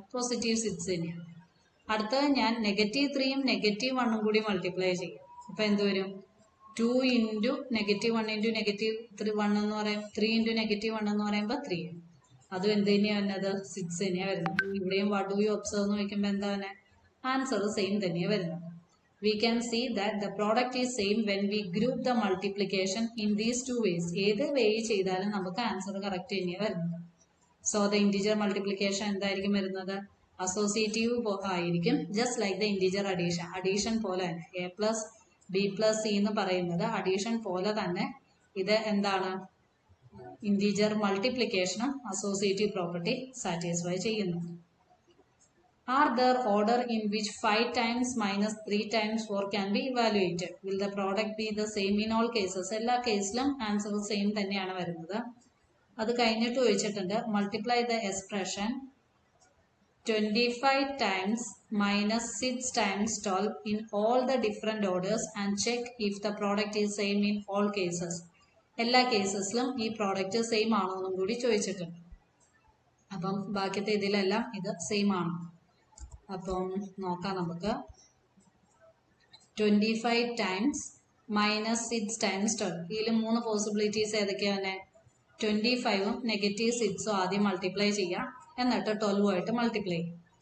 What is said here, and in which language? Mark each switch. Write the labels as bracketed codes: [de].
[ml] +6 തന്നെയാണ്. അടുത്തത് ഞാൻ -3ഉം -1ഉം കൂടി മൾട്ടിപ്ലൈ ചെയ്യും. അപ്പൊ എന്ത് വരും? 2 ഇൻറ്റു -1 ഇൻറ്റു -1 എന്ന് പറയും. 3 ഇൻറ്റു -1 എന്ന് പറയുമ്പോൾ 3. അതും എന്ത് തന്നെയാണ് വരുന്നത്? 6 തന്നെയാണ് വരുന്നത്. ഇവിടെയും [en] what do you observe [ml] എന്ന് ചോദിക്കുമ്പോൾ എന്താണ്? ആൻസർ സെയിം തന്നെയാണ് വരുന്നത്. [en] We can see that the product is same when we group the multiplication in these two ways. [ml] ഏത് വേ ചെയ്താലും നമുക്ക് ആൻസർ കറക്റ്റ് തന്നെയാണ് വരുന്നത്. സോ ദ ഇന്റിജർ മൾട്ടിപ്ലിക്കേഷൻ എന്തായിരിക്കും വരുന്നത്? അസോസിയേറ്റീവ് ആയിരിക്കും. Just like the integer addition. Addition പോലെ തന്നെ a+b+c എന്ന് പറയുന്നത് അഡീഷൻ പോലെ തന്നെ ഇത് എന്താണ്? ഇന്റിജർ മൾട്ടിപ്ലിക്കേഷനും അസോസിയേറ്റീവ് പ്രോപ്പർട്ടി സാറ്റിസ്ഫൈ ചെയ്യുന്നു. [en] Are there order in which 5 times minus 3 times 4 can be evaluated? Will the product be the same in all cases? [ml] എല്ലാ കേസിലും ആൻസർ സെയിം തന്നെയാണ് വരുന്നത്. അത് കഴിഞ്ഞിട്ട് ചോദിച്ചിട്ടുണ്ട് [en] Multiply the expression 25 times minus 6 times 12 in all the different orders and check if the product is same in all cases. [ml] എല്ലാ കേസസിലും ഈ product same ആണോ എന്നും കൂടി ചോദിച്ചിട്ടുണ്ട്. അപ്പം ബാക്കിയത്തെ ഇതിലെല്ലാം ഇത് സെയിം ആണ്. അപ്പം നോക്കാം നമുക്ക്. [en] 25 times minus 6 times 12. [ml] ഇതിൽ 3 പോസിബിലിറ്റീസ് ഏതൊക്കെയാണ്? 25ഉം -6ഉം ആദ്യം മൾട്ടിപ്ലൈ ചെയ്യാം, എന്നിട്ട് 12ഉമായിട്ട് മൾട്ടിപ്ലൈ ചെയ്യും.